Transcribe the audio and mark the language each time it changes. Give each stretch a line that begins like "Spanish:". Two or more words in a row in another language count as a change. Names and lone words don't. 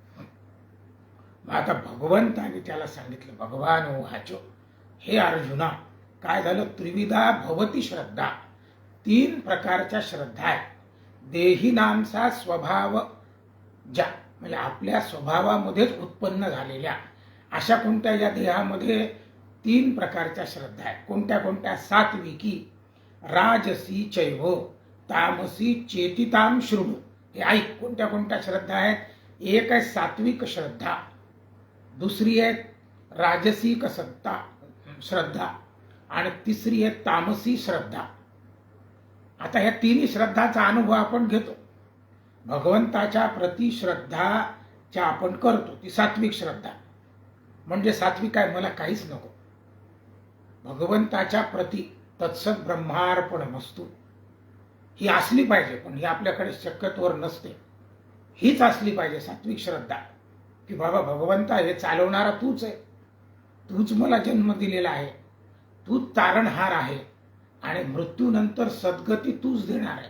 Marathi: मग आता भगवंताने त्याला सांगितलं,
Sanskrit: भगवान उवाचो,
Marathi: हे अर्जुना काय झालं,
Sanskrit: त्रिविधा भवती श्रद्धा,
Marathi: 3 प्रकारच्या श्रद्धा आहेत. देहीनांचा स्वभाव ज्या म्हणजे आपल्या स्वभावामध्येच उत्पन्न झालेल्या अशा कोणत्या या देहामध्ये 3 प्रकारच्या श्रद्धा आहेत. कोणत्या कोणत्या,
Sanskrit: सात्विकी, राजसी चैव, तामसी चेतिताम शृणु.
Marathi: हे ऐक कोणत्या कोणत्या श्रद्धा आहेत. एक आहे सात्विक श्रद्धा, दुसरी आहे राजसिक श्रद्धा आणि तिसरी आहे तामसी श्रद्धा. आता ह्या 3 श्रद्धाचा अनुभव आपण घेतो. भगवंताच्या प्रति श्रद्धा ज्या आपण करतो ती सात्विक श्रद्धा, म्हणजे सात्विक आहे मला काहीच नको, भगवंताच्या प्रति
Sanskrit: तत्सत ब्रह्मार्पणमस्तु,
Marathi: ही असली पाहिजे. पण ही आपल्याकडे शक्यतोवर नसते. हीच असली पाहिजे सात्विक श्रद्धा, की बाबा भगवंता हे चालवणारा तूच आहे, तूच मला जन्म दिलेला आहे, तूच तारणहार आहे आणि मृत्यूनंतर सद्गती तूच देणार आहे.